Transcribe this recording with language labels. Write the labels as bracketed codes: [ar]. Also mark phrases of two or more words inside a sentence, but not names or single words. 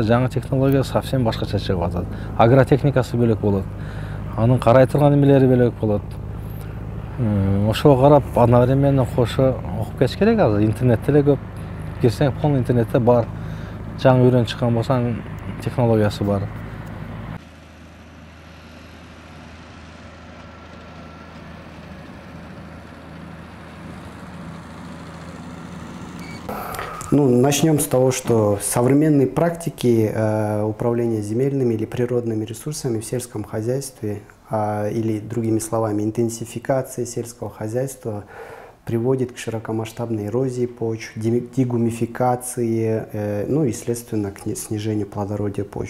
[ky] Жаңы технология совсем башкача чыгып атат. Агротехникасы бөлөк болот. Анын карай турган немелери бөлөк болот. Ошого карап одновременно кошо окуп кетиш керек. Азыр интернетте эле көп кирсең, полный интернетте бар. Жаңы үйрөн чыккан болсаң, технологиясы бар. [ru] Ну, начнем с того, что современные практики управления земельными или природными ресурсами в сельском хозяйстве, или другими словами, интенсификация сельского хозяйства приводит к широкомасштабной эрозии почв, дегумификации, ну и, следственно, к снижению плодородия почв.